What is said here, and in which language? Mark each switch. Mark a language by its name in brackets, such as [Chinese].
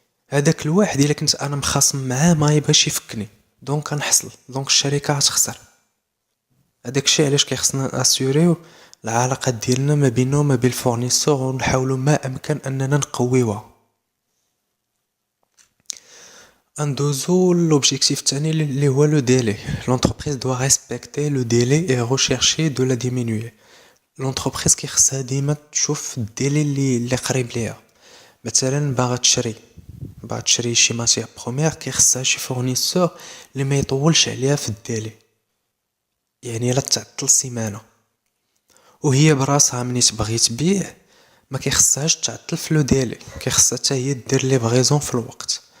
[Arabic] هذاك الواحد الا كنت انا مخاصم معاه ما يبغاش يفكني، دونك كنحصل، دونك الشركه غتخسر. هذاك الشيء علاش كيخصنا اسيوريو العلاقات ديالنا ما بيننا وما بين الفورنيسور ونحاولوا ما امكن اننا نقويوها. [French] L'objectif [Arabic] الثاني اللي هو [French] le délai. L'entreprise doit respecter le délai et rechercher de la diminuer. [Arabic] L'entreprise كيخصها ديما تشوف الديلي اللي قريب ليها. مثلا باغا تشري بعد تشري شي ماتيير بروميير كيخصها شي فورنيسور اللي ما يطولش عليها في الديلي، يعني لا تعطل سيمانه، وهي براسها ملي تبغي تبيع ما كيخصهاش تعطل في لو ديلي، كيخصها حتى هي دير ليفريزون في الوقت.